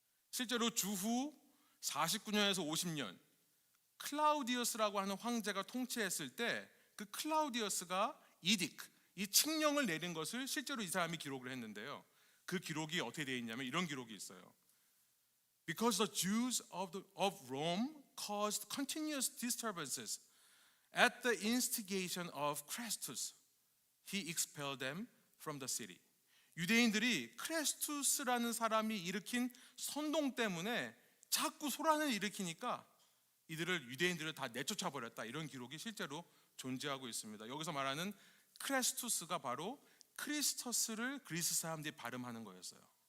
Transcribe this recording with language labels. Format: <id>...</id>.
<ko>실제로 주후 49년에서 50년 클라우디우스라고 하는 황제가 통치했을 때 그 클라우디우스가 이 칙령을 내린 것을 실제로 이 사람이 기록을 했는데요, 그 기록이 어떻게 되어 있냐면 이런 기록이 있어요.</ko> <en>Because the Jews of Rome caused continuous disturbances at the instigation of Chrestus, he expelled them from the city.</en> <ko>유대인들이 크레스투스라는 사람이 일으킨 선동 때문에 자꾸 소란을 일으키니까 유대인들을 다 내쫓아 버렸다, 이런 기록이 실제로 존재하고 있습니다. 여기서 말하는 크레스투스가 바로 크리스터스를 그리스 사람들이 발음하는 거였어요.</ko>